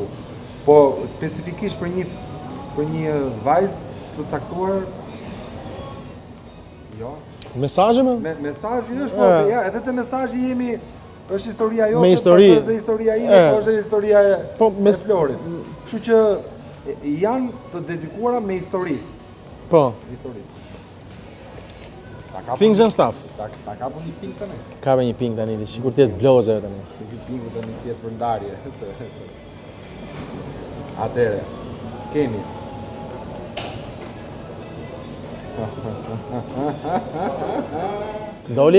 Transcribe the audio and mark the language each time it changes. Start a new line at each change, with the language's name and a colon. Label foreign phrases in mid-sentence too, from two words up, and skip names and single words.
Albanian: Po specifikisht për një vajzë të caktuar, jo. Mesazhe më? Mesazhi është, po ja, edhe te mesazhi jemi. Është historia jote, me histori, është dhe historia ime, po është dhe historia e Florit. Kështu që janë të dedikuara me histori. Po. Histori.
English: Things and stuff.
Albanian: Ta kapun një pink tani. Kape një pink tani, sikur të jetë bloze tani. Një pink tani të jetë për ndarje. Atëre, kemi. Dolje?